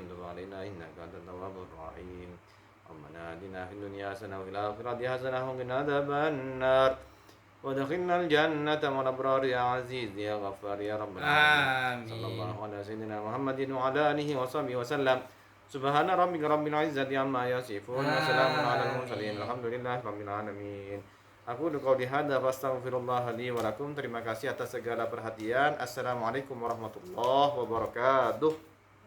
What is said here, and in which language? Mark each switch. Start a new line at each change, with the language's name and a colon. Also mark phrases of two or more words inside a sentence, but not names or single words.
Arabic: تب علينا انك انت التواب الرحيم. ربنا اتنا في الدنيا حسنه وفي الاخره حسنه وقنا عذاب النار وادخلنا الجنة مع الأبرار يا عزيز يا غفار يا رب العالمين. صلى الله على سيدنا محمد وعلى آله وصحبه وسلم. سبحان ربك رب العزة عما يصفون وسلام على المرسلين. الحمد لله رب العالمين. أقول قولي هذا فأستغفر الله لي ولكم.
Indonesian: Terima kasih atas segala perhatian.
Arabic: السلام عليكم ورحمة الله وبركاته.